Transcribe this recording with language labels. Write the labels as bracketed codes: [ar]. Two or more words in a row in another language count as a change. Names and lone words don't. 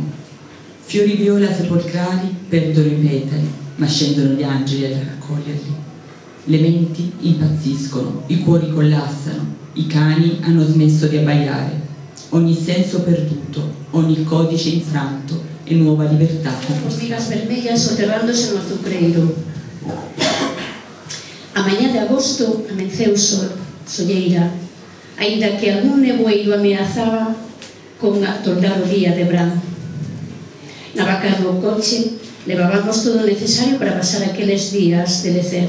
[it] Fiori viola sepolcrali perdono i petali, ma scendono gli angeli a raccoglierli. Le menti impazziscono, i cuori collassano, i cani hanno smesso di abbaiare. Ogni senso perduto, ogni codice infranto e nuova libertà. [gl] Hormigas vermellas soterrándose no azucreiro. A mañá de agosto amenceu solleira, aínda que algún nevoeiro ameazaba con atoldar o día de verán. Na vaca do coche levábamos todo o necesario para pasar aqueles días de lecer.